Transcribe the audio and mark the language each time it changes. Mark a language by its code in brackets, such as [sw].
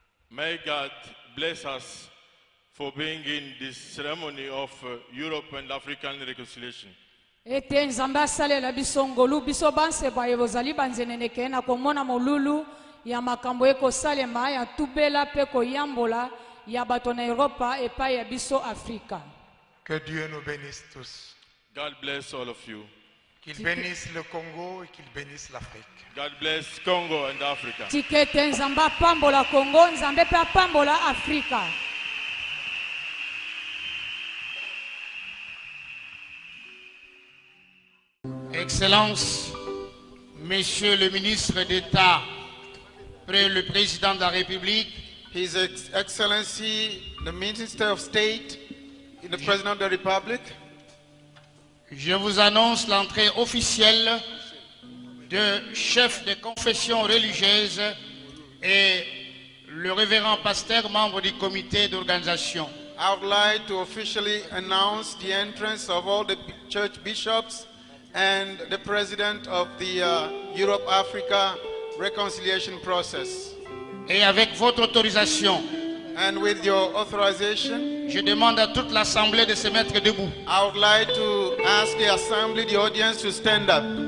[en] May God bless us for being in this ceremony of Europe and African reconciliation. [ln] ete nzambe asalela biso ngolu biso banseba ye bozali banzeneneke na komona molulu ya makambo ekosalema ya tubela mpe koyambola ya bato na Europa epai ya biso Afrika. [fr] Que Dieu nous bénisse tous. [en] God bless all of you. [fr] Qu'il bénisse le Congo et qu'il bénisse l'Afrique. [en] God bless Congo and Africa. [ln] tikete nzambe apambola Congo, nzambe mpe apambola Afrika. [fr] Excellences, Messieurs le ministre d'État, près le président de la République, [en] His Excellency, the Minister of State, the President of the Republic, [fr] je vous annonce l'entrée officielle de chef de confession religieuse et le révérend pasteur, membre du comité d'organisation. [en] I would like to officially announce the entrance of all the church bishops and the President of the Europe-Africa reconciliation process. [fr] Et avec votre autorisation, [en] And with your authorization, [fr] je demande à toute l'Assemblée de se mettre debout. [en] I would like to ask the assembly, the audience, to stand up.